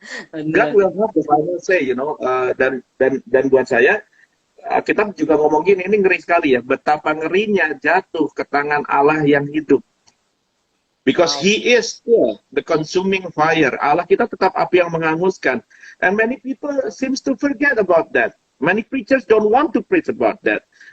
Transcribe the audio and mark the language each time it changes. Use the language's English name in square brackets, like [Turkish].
[English] God will have the final say, you know. [Indonesian] Dan buat saya kita juga ngomong gini, ini ngeri sekali ya. Betapa ngerinya jatuh ke tangan Allah yang hidup. [English] Because He is still the consuming fire. [Indonesian] Allah kita tetap api yang menghanguskan. [English] And many people seems to forget about that. Many preachers don't want to preach about that.